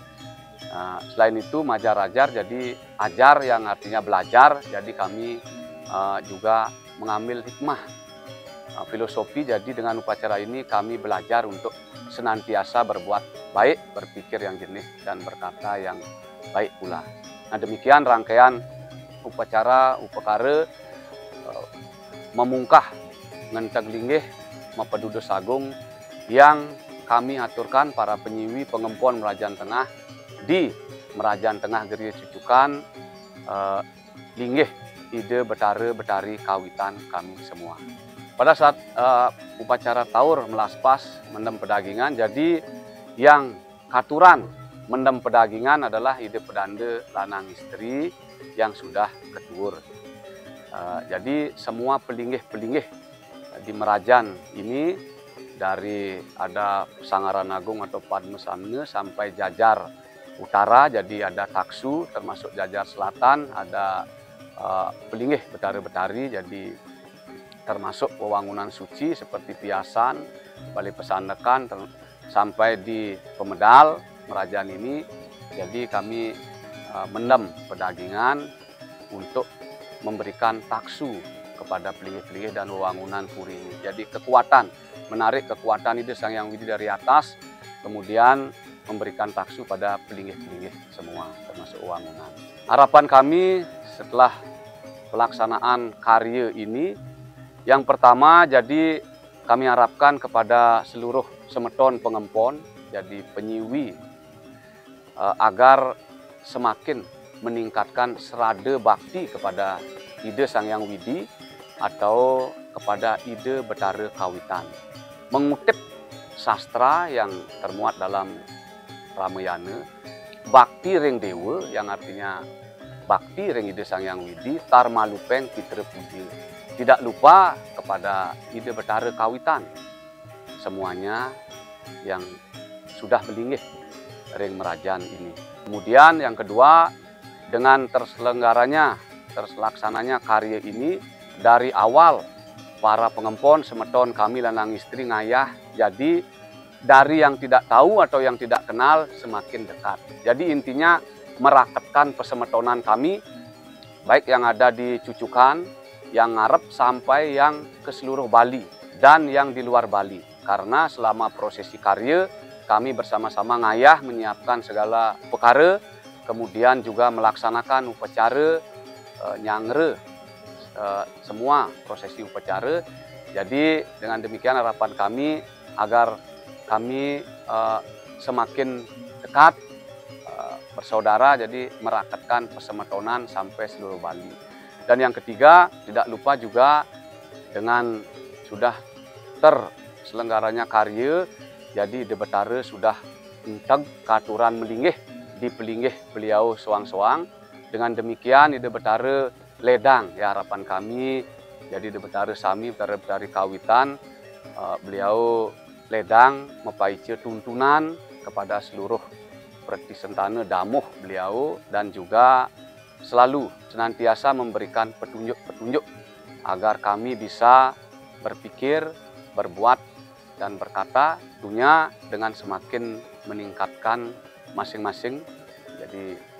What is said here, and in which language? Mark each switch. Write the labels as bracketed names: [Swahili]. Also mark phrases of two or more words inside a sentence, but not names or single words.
[Indonesian] Nah, selain itu Majarajar jadi ajar yang artinya belajar. Jadi kami juga mengambil hikmah filosofi. Jadi dengan upacara ini kami belajar untuk senantiasa berbuat baik, berpikir yang jernih dan berkata yang baik pula. Nah, demikian rangkaian upacara upakara memungkah ngenteg linggih Mapedudos Agung yang kami aturkan para penyiwi pengempon Merajan Tengah di Merajan Tengah Geria Cucukan linggih Ida Betara Betari kawitan kami semua. Pada saat upacara taur melaspas mendem pedagingan, jadi yang katuran mendem pedagingan adalah Ida Pedanda lanang istri yang sudah ketuur. Jadi semua pelinggih-pelinggih di Merajan ini dari ada Sanggaran Agung atau Padmesamne sampai Jajar Utara, jadi ada Taksu, termasuk Jajar Selatan ada pelinggih Betari-Betari, jadi termasuk wewangunan suci seperti Piasan, Balai Pesandekan, sampai di Pemedal Merajan ini. Jadi kami mendem pedagingan untuk memberikan taksu kepada pelinggih-pelinggih dan wewangunan puri ini. Jadi kekuatan, menarik kekuatan Ida Sang Hyang Widi dari atas, kemudian memberikan taksu pada pelinggih-pelinggih semua, termasuk wewangunan. Harapan kami setelah pelaksanaan karya ini, yang pertama jadi kami harapkan kepada seluruh semeton pengempon, jadi penyiwi, agar semakin meningkatkan serada bakti kepada Ida Sang Hyang Widi atau kepada Ida Betara Kawitan. Mengutip sastra yang termuat dalam Ramayana, [Kawi] bakti ring dewa [Indonesian] yang artinya [Kawi] bakti ring Ida Sang Hyang Widi, tarmalupeng pitra puja. [Indonesian] Tidak lupa kepada Ida Betara Kawitan. Semuanya yang sudah melinggih ring Merajan ini. Kemudian yang kedua, dengan terselaksananya karya ini dari awal para pengempon semeton kami [Balinese] lanang istri ngayah, [Indonesian] jadi dari yang tidak tahu atau yang tidak kenal semakin dekat. Jadi intinya meraketkan pesemetonan kami, baik yang ada di Cucukan, yang ngarep sampai yang ke seluruh Bali dan yang di luar Bali. Karena selama prosesi karya kami bersama-sama ngayah menyiapkan segala perkara, kemudian juga melaksanakan upacara nyangre, semua prosesi upacara. Jadi dengan demikian harapan kami agar kami semakin dekat bersaudara, jadi meraketkan pesemetonan sampai seluruh Bali. Dan yang ketiga, tidak lupa juga dengan sudah terselenggaranya karya, jadi Ida Betara sudah enteg katuran melinggih di pelinggih beliau soang-soang. Dengan demikian Ida Betara ledang, ya harapan kami, jadi Ida Betara Sami, Betara Kawitan, beliau ledang mepaice tuntunan kepada seluruh Preti Sentana damuh beliau, dan juga selalu senantiasa memberikan petunjuk-petunjuk agar kami bisa berpikir, berbuat, dan berkata tentunya dengan semakin meningkatkan masing-masing jadi